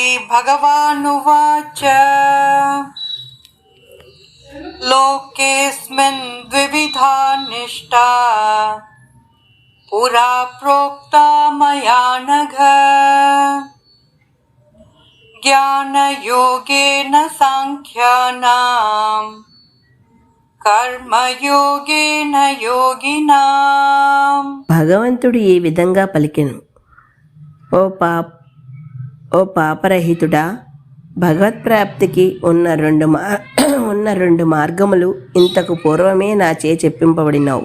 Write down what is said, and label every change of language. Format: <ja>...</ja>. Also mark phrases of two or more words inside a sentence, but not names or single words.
<sa>भगवानुवाच लोकेऽस्मिन् द्विविधा निष्ठा पुरा प्रोक्ता मया नघ ज्ञानयोगेन साङ्ख्यानां కర్మయోగేన యోగినాం.</sa> <te>భగవంతుడు ఈ విధంగా పలికెను, ఓ పాపరహితుడా, భగవత్ప్రాప్తికి ఉన్న రెండు మార్గములు ఇంతకు పూర్వమే నాచే చెప్పింపబడినావు.</te>